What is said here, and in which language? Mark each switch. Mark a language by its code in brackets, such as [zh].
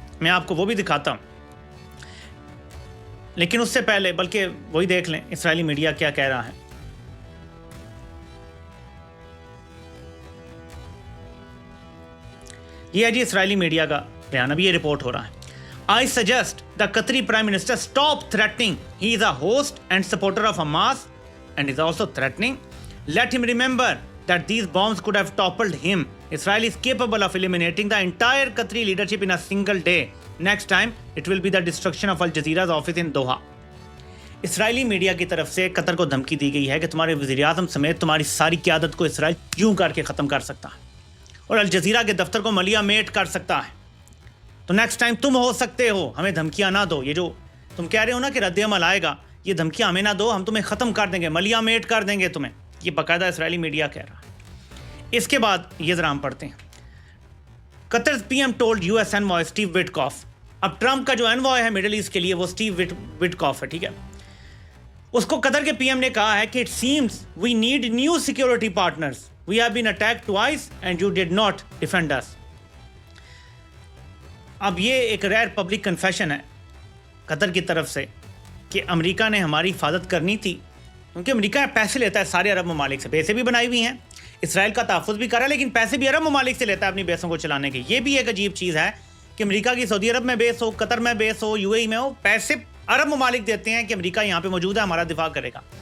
[ur] میں آپ کو وہ بھی دکھاتا ہوں, لیکن اس سے پہلے بلکہ وہی دیکھ لیں اسرائیلی میڈیا کیا کہہ رہا ہے. یہ ہے جی اسرائیلی میڈیا کا بیان, ابھی یہ رپورٹ ہو رہا ہے. [en] I suggest the Qatari Prime Minister stop threatening. He is a host and supporter of Hamas and is also threatening. Let him remember that these bombs could have toppled him. Israel is capable of eliminating the entire Qatari leadership in a single day. Next time, it will be the destruction of Al Jazeera's office in Doha. [ur] Israeli media کی طرف سے قطر کو دھمکی دی گئی ہے کہ تمہارے وزیر اعظم سمیت تمہاری ساری قیادت کو اسرائیل یوں کر کے ختم کر سکتا ہے اور الجزیرہ کے دفتر کو ملیا میٹ کر سکتا ہے. تو نیکسٹ ٹائم تم ہو سکتے ہو, ہمیں دھمکیاں نہ دو. یہ جو تم کہہ رہے ہو نا کہ رد عمل آئے گا, یہ دھمکیاں ہمیں نہ دو, ہم تمہیں ختم کر دیں گے, ملیا میٹ کر دیں گے تمہیں. یہ باقاعدہ اسرائیلی میڈیا کہہ رہا ہے. اس کے بعد یہ ذرا ہم پڑھتے ہیں. [en] Qatar P M told U S envoy Steve Witkoff. [ur] اب ٹرمپ کا جو انوائے ہے مڈل ایسٹ کے لیے وہ اسٹیو وٹکاف ہے, ٹھیک ہے. اس کو قطر کے پی ایم نے کہا ہے کہ [en] It seems we need new security partners. We have been attacked twice and you did not defend us. [ur] اب یہ ایک [en] rare public confession [ur] ہے قطر کی طرف سے کہ امریکہ نے ہماری حفاظت کرنی تھی, کیونکہ امریکہ پیسے لیتا ہے سارے عرب ممالک سے. بیسیں بھی بنائی ہوئی ہیں, اسرائیل کا تحفظ بھی کر رہا ہے, لیکن پیسے بھی عرب ممالک سے لیتا ہے اپنی بیسوں کو چلانے کے. یہ بھی ایک عجیب چیز ہے کہ امریکہ کی سعودی عرب میں بیس ہو, قطر میں بیس ہو, یو اے ای میں ہو, پیسے عرب ممالک دیتے ہیں کہ امریکہ یہاں پہ موجود ہے, ہمارا دفاع کرے گا.